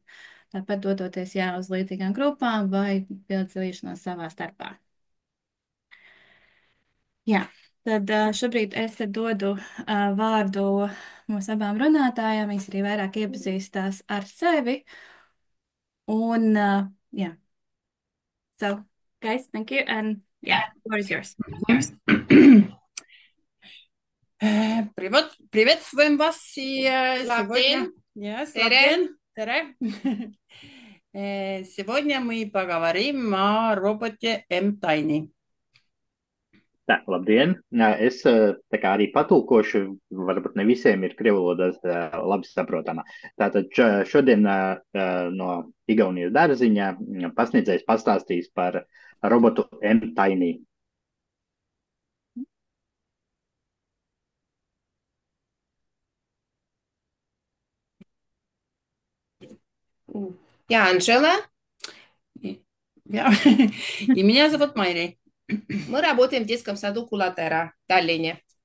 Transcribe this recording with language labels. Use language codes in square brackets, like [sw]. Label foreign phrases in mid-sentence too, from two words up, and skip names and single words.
[lv] Tāpat dodoties uz līdzīgām grupām vai piedalīšanos savā starpā. Jā, tad šobrīd es te dodu vārdu mūsu abām runātājām. Viņas arī vairāk iepazīstās ar sevi. Un, [en] yeah. So, guys, thank you. And yeah, the floor is yours. [ru] Приветствуем вас сегодня. Tere. Сегодня мы поговорим о роботе M-Tiny. [lv] Tā, labdien! Es tā kā arī patulkošu, varbūt ne visiem ir krievu valoda labi saprotama. Tātad šodien no Igaunijas dārziņa pasniedzējs pastāstīs par robotu M-Tiny. [ru] Я Анжела. И меня зовут Майри. Мы работаем в детском саду Кулатера в Таллине.